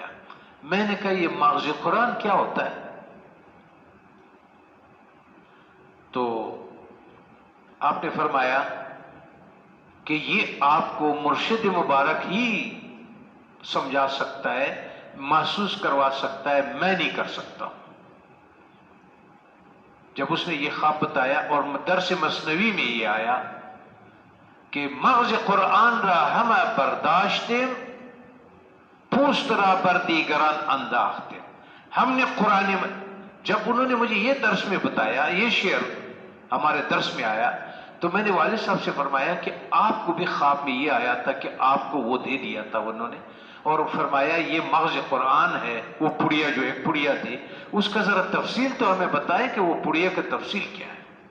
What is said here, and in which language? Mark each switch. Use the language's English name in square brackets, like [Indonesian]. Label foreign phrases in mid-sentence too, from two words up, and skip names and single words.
[Urdu] میں نے کہا یہ مغز قرآن کیا ہوتا ہے؟ تو آپ نے فرمایا کہ یہ آپ کو مرشد مبارک ہی سمجھا سکتا ہے، محسوس کروا سکتا ہے، میں نہیں کر سکتا ہوں. جب اس نے یہ خواب بتایا اور درس مثنوی میں یہ آیا کہ [Persian] مغز قرآن را ہم برداشتیم پوست را بر دیگران انداختیم. [Urdu] ہم نے قرآن، جب انہوں نے مجھے یہ درس میں بتایا، یہ شعر ہمارے درس میں آیا، تو میں نے والد صاحب سے فرمایا کہ آپ کو بھی خواب میں یہ آیا تھا کہ آپ کو وہ دے دیا تھا انہوں نے، اور فرمایا یہ مغز قرآن ہے. وہ پڑیا جو ایک پڑیا تھی اس کا ذرا تفصیل تو ہمیں بتائیں کہ وہ پڑیا کا تفصیل کیا ہے.